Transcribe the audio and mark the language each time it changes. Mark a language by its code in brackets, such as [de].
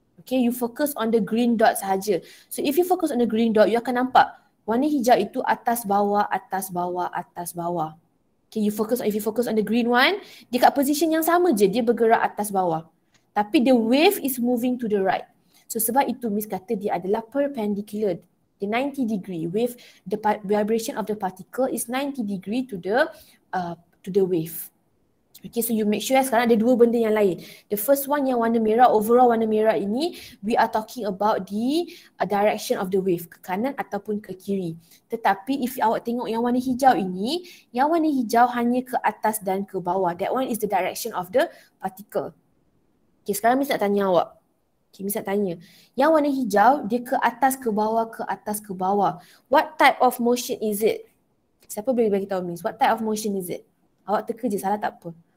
[en] Okay, you focus on the green dot sahaja. So if you focus on the green dot, you [ms] akan nampak warna hijau itu atas bawah, [en] atas bawah, atas bawah. [ms] Okay, [en] if you focus on the green one, [ms] dia kat position yang sama je, dia bergerak atas bawah. [en] Tapi the wave is moving to the right. [ms] So sebab itu Miss kata dia adalah perpendicular. [en] The 90 degree wave, the vibration of the particle is 90 degree to the wave. [ms] Okay, so you make sure sekarang ada dua benda yang lain. The first one yang warna merah, overall warna merah ini, [en] we are talking about the direction of the wave, [ms] ke kanan ataupun ke kiri. Tetapi if awak tengok yang warna hijau ini, yang warna hijau hanya ke atas dan ke bawah. [en] That one is the direction of the particle. Okay, [ms] sekarang Miss nak tanya [en] awak. Okay, Miss nak tanya. [ms] Yang warna hijau, dia ke atas, ke bawah, ke atas, ke bawah. [en] What type of motion is it? [ms] Siapa boleh bagi tahu Miss? [en] What type of motion is it? [ms] Awak teka je, salah tak apa.